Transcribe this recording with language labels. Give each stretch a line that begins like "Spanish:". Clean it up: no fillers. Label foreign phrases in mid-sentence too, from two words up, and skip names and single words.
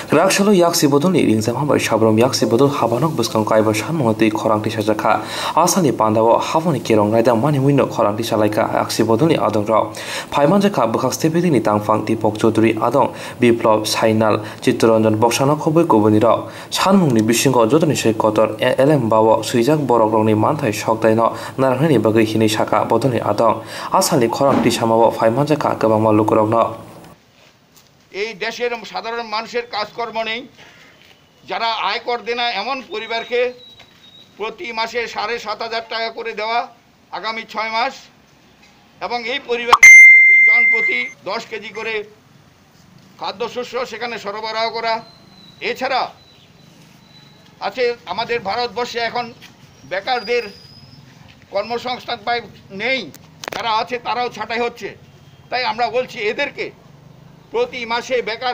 Kok Borok: Raksalo yaksi bodol ni ringzam hambar shabrom yaksi bodol habanok buskang kaiba shan monotui khorang tisha jaka asani pandawo havoni kerong raida mani winno khorang tisha laika yaksi bodol ni adong rao phaiman jaka bukhak stepedi ni tangfang Dipok Chaudhary adong Biplop Sainal Chittoranjan boksano khoboi koboni rao sanmungni bisingo jodoni sei kotor elem bawo suijak borok rongni manthai sokdai no naranghani bagai hini saka bodol ni adong asani khorang tisha mawo phaiman jaka gabangma lukurok no
Bangla: এই দেশের সাধারণ মানুষের কাজকর্ম নেই যারা আয়কর দেয় না এমন পরিবারকে প্রতি মাসে ৭,৫০০ টাকা করে দেওয়া আগামী ৬ মাস এবং এই পরিবারকে প্রতি জন প্রতি ১০ কেজি করে খাদ্যশস্য সেখানে সরবরাহ করা এছাড়া আছে আমাদের ভারতবর্ষে এখন বেকারদের কর্মসংস্থান পায় নেই যারা আছে তারাও ছাঁটাই হচ্ছে তাই আমরা বলছি এদেরকে প্রতি মাসে বেকার